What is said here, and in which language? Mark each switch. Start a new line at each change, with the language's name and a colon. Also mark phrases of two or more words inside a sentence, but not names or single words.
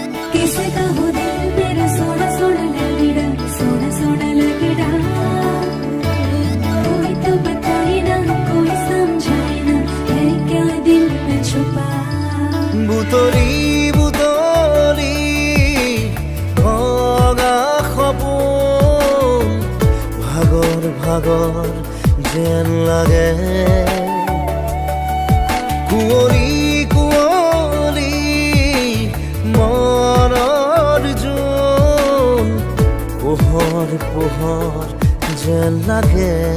Hindi: किसे का हो दिल मेरा सोना सोना लगड़ा सोना सोना लगड़ा कोई तो बताए ना कोई समझाए ना है क्या दिल में छुपा
Assamese: বুতৰি বুতৰি ভগা সপোন ভাগৰ ভাগৰ যেন লাগে কুঁৱলী কুঁৱলী মনৰ জোন পোহৰ পোহৰ যেন লাগে